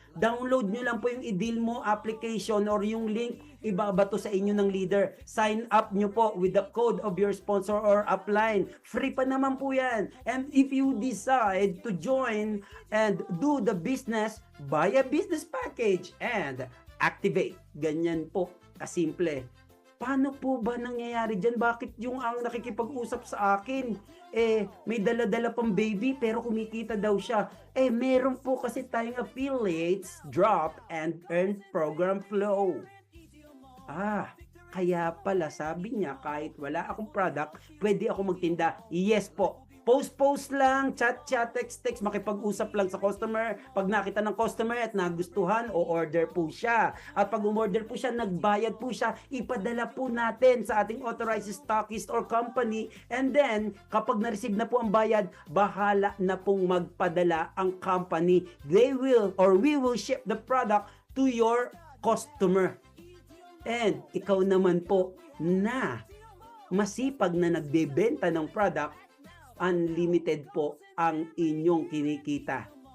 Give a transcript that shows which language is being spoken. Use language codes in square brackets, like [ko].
[tl] Download nyo lang po yung iDealmo application or yung link, ibabato sa inyo ng leader. [en] Sign up nyo po with the code of your sponsor or upline. [tl] Free pa naman po yan. [en] And if you decide to join and do the business, buy a business package and activate. [tl] Ganyan po, kasimple. Paano po ba nangyayari dyan? Bakit yung ang nakikipag-usap sa akin, may dala-dala pang baby pero kumikita daw siya? Meron po kasi tayong [en] affiliates, drop and earn program flow. [tl] Kaya pala sabi niya kahit wala akong product, pwede ako magtinda. Yes po. Post lang, chat, text, makipag-usap lang sa customer. Pag nakita ng customer at nagustuhan, o-order po siya. At pag umorder po siya, nagbayad po siya, ipadala po natin sa ating authorized stockist or company. And then, kapag na-receive na po ang bayad, bahala na pong magpadala ang company. [en] They will or we will ship the product to your customer. [tl] And ikaw naman po na masipag na nagbebenta ng product, unlimited po ang inyong kinikita.